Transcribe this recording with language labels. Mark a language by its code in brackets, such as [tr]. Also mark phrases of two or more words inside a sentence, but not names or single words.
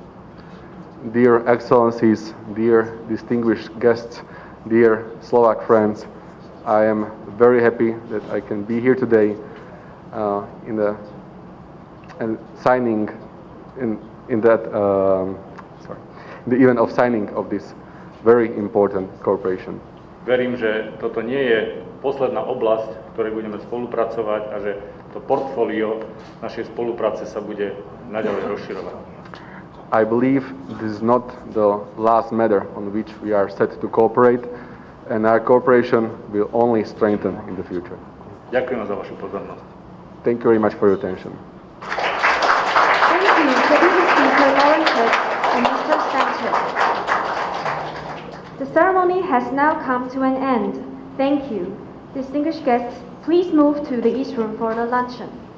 [en] Dear Excellencies, dear distinguished guests, dear Slovak friends, I am very happy that I can be here today in the event of signing of this very important cooperation. [sk] Verím, že toto nie je posledná oblasť, v ktorej budeme spolupracovať a že to portfólio našej spolupráce sa bude naďalej rozširovať. [en] I believe this is not the last matter on which we are set to cooperate, and our cooperation will only strengthen in the future. [sk] Ďakujem za vašu pozornosť. [en] Thank you very much for your attention. Thank you, Deputy Speaker Lorenček and Mr. Sanchez. The ceremony has now come to an end. Thank you. Distinguished guests, please move to the East Room for the luncheon.